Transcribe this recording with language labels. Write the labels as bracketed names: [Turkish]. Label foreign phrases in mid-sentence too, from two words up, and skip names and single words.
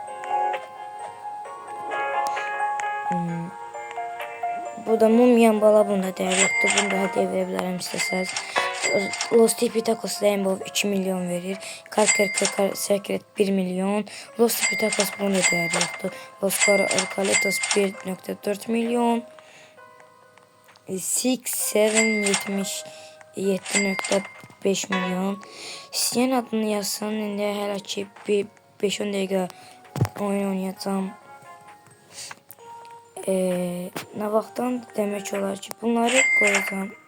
[Turkish] Bu da Mumyan bala, bunda değer yoktu. Bunu da hediye verebilirim istəsəz. Los Tipitacos Rainbow 2 milyon verir. Karker Secret 1 milyon. Los Tipitacos bunda değer yoktu. Los Orcalitos 1.4 milyon. 7.5 milyon. [Azerbaijani] İstəyən adını yazsın. İndi hələ ki bir 5-10 dəqiqə oyun oynayacağım. Ne vaxtdan demək olar ki bunları qoyacağım.